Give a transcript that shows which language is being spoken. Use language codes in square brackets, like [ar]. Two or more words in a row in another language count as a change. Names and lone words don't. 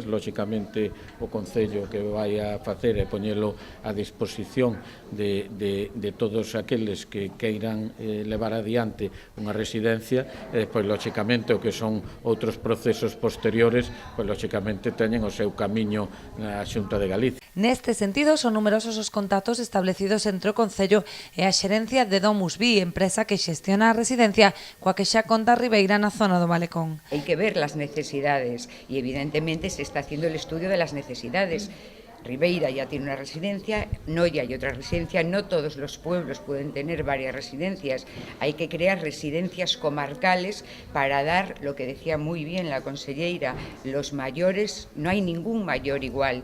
[gl] Lóxicamente, o Concello que vai a facer é poñelo a disposición de todos aqueles que queiran levar adiante unha residencia, pois, lóxicamente, o que son outros procesos posteriores, pois, lóxicamente, teñen o seu camiño na Xunta de Galicia. Neste sentido, son numerosos os contactos establecidos entre o Concello e a xerencia de DomusVi, empresa que xestiona a residencia coa que xa conta a Ribeira na zona do Malecón. [es] Hay que ver las necesidades y evidentemente se está haciendo el estudio de las necesidades. Ribeira ya tiene una residencia, Noia hay otra residencia, no todos los pueblos pueden tener varias residencias, hay que crear residencias comarcales para dar, lo que decía muy bien la conselleira, los mayores, no hay ningún mayor igual.